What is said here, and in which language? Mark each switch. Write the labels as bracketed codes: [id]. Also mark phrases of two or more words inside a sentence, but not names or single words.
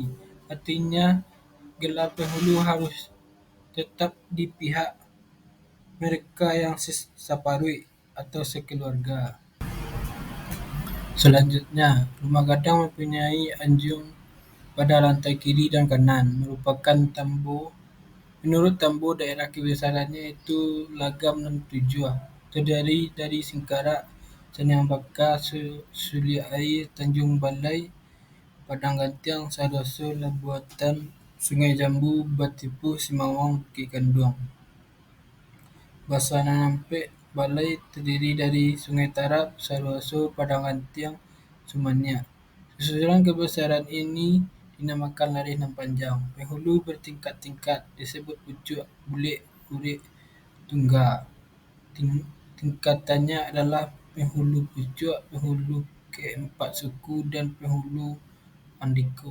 [id] Artinya gelar penghulu harus tetap di pihak mereka yang separuh atau sekeluarga. Selanjutnya, rumah gadang mempunyai anjung pada lantai kiri dan kanan, merupakan tambo. Menurut Tambo, daerah kebesarannya itu Lagam dan Tujuh, terdiri dari Singkarak, Sanyang Bakar, Sulia Air, Tanjung Balai, Padang Gantiang, Sadoso, Labuatan, Sungai Jambu, Batipu, Simawang, Bukit Kanduang. Basa Nampek Balai terdiri dari Sungai Tarap, Saroso, Padang Gantiang, Sumania. Susunan kebesaran ini dinamakan Larih Nan Panjang. Penghulu bertingkat-tingkat disebut pucuk, bulik, urik, tungga. Tingkatannya adalah penghulu pucuk, penghulu keempat suku, dan penghulu andiko.